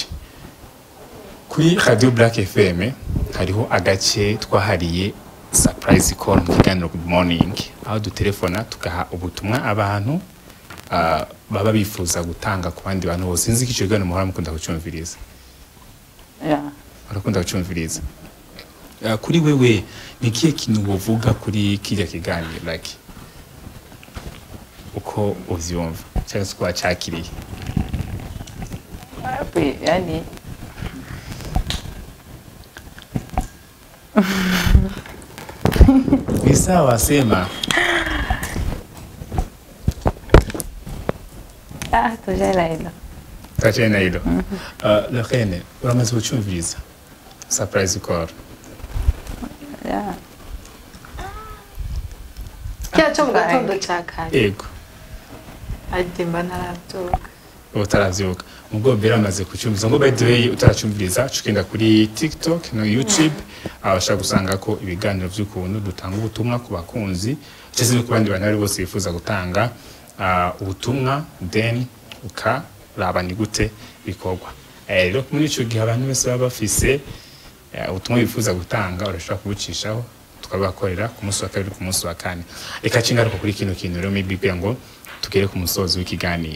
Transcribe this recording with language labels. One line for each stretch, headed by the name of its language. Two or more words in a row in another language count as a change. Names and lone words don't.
Rundi: Kuri Radio Black FM hariho agace twahariye
English: surprise call
Rundi: mu kiganiro
English: Good Morning,
Rundi: aho dutelefona tugaha ubutumwa abantu baba bifuza gutanga ku bandi bantu bose. Sinzi ikico gano muhora mukunda kucumviriza. Yeah. Barakunda kucumviriza. Kuri wewe ni kiye kintu wovuga kuri kirya kiganiro like uko uvyumva cyangwa se kwa cyakiriye?
Swahili: Yani ni sawa sema. Tujana hilo.
Rundi: Lorraine, uramaze kucumviriza
English: surprise call?
Rundi: Yeah. Cyacho mu gatondo cyakanye. Yego. Adimba narabyuka. Utaravyuka. Ubwo biramaze kucumviriza ngo
English: by the way
Rundi: utaracumviriza cukenda kuri TikTok no YouTube abasha gusanga ko ibiganiro by'ukuntu dutanga ubutumwa ku bakunzi cyese no kubandi bantu bari bose bifuza gutanga ubutumwa then ukaraba ni gute bikorwa. Rero muri ico gihe abantu bose baba bafise ubutumwa bifuza gutanga urashobora kubucishaho tukabakorera ku munsi wa kabiri ku munsi wa kane. Reka cingaruka kuri kino kintu rero maybe kugira ngo tugere ku musozo w'ikiganiro.